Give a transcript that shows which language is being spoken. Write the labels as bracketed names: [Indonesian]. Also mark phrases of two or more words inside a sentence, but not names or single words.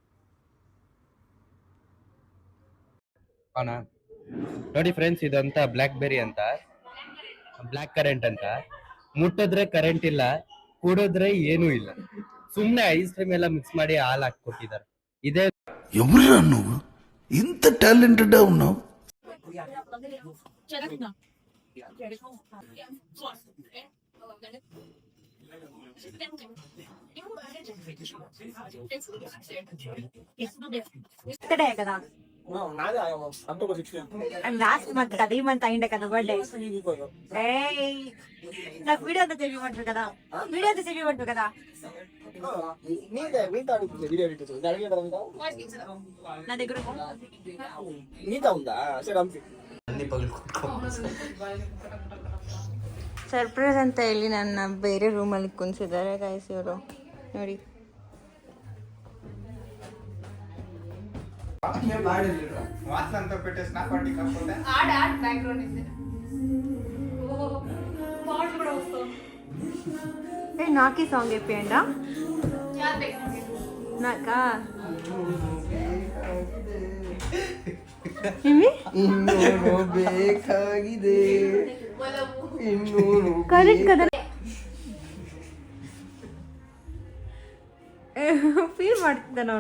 [Kannada] ನೋಡಿ ಫ್ರೆಂಡ್ಸ್, ಇದಂತ ಬ್ಲಾಕ್ ಬೆರಿ ಅಂತ, ಬ್ಲಾಕ್ ಕರೆಂಟ್ ಅಂತ. ಮುಟ್ಟಿದ್ರೆ ಕರೆಂಟ್ ಇಲ್ಲ, ಕುಡಿದ್ರೆ ಏನೂ ಇಲ್ಲ. ಸುಮ್ನೆ [English] ice cream [Kannada] ಎಲ್ಲ ಮಿಕ್ಸ್ ಮಾಡಿ ಹಾಲು ಹಾಕೊಟ್ಟಿದ್ದಾರೆ. ಇದೇ [Telugu] ఎవరు నువ్వు ఇంత టాలెంటెడ్ ఉన్నావు? కదా [English] last month [Telugu] కదా, ఈ మంత్ అయిండే కదా బర్త్డే. నాకు వీడియో అంతా చెప్పమంటారు కదా, నా దగ్గర [Kannada] ಸರ್ಪ್ರೈಸ್ ಅಂತ ಹೇಳಿ ನನ್ನ ಬೇರೆ ರೂಮಲ್ಲಿ ಕುಂತಿದ್ದಾರೆ ಗೈಸ್ ಇವರು ನೋಡಿ. [Telugu] నాకి సాంగ్ చెప్పేయండి నాకా [Kannada] ಬೇಕಾಗಿದೆ ಕರೆಕ್ಟ್ కదా. ಫೀಲ್ ಮಾಡ್ತಿದ್ದ ನಾನು